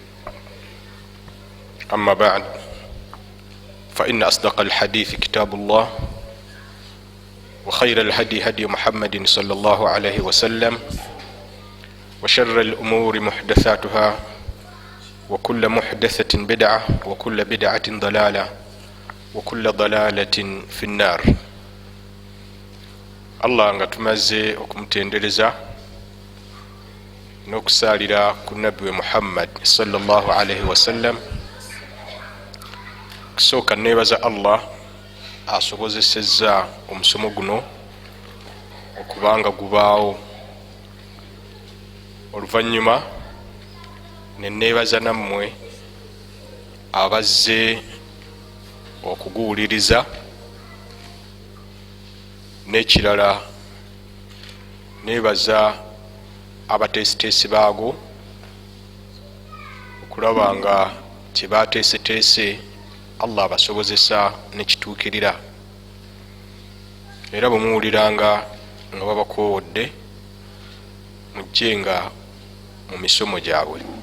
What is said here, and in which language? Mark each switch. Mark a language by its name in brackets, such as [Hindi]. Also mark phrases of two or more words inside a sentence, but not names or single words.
[Arabic] أما بعد فإن أصدق الحديث كتاب الله وخير الهدي هدي محمد صلى الله عليه وسلم وشر الأمور محدثاتها وكل محدثة بدعة وكل بدعة ضلالة وكل ضلالة في النار. [Ganda] الله nga tumaze okumutendereza n'okusalira ku nabbi Muhammad [Arabic] صلى الله عليه وسلم. [Ganda] Kusooka nebaza Allah asobozesezza omusomo guno okubanga gubaawo, oluvannyuma nenebaza nammwe abazze okuguwuliriza, n'ekirala nebaza abateesiteesi baago okulaba nga kyebateeseteese Allah abasobozesa nekituukirira, era bwemuwuliranga nga babakoowodde mujjenga mu misomo gyabwe.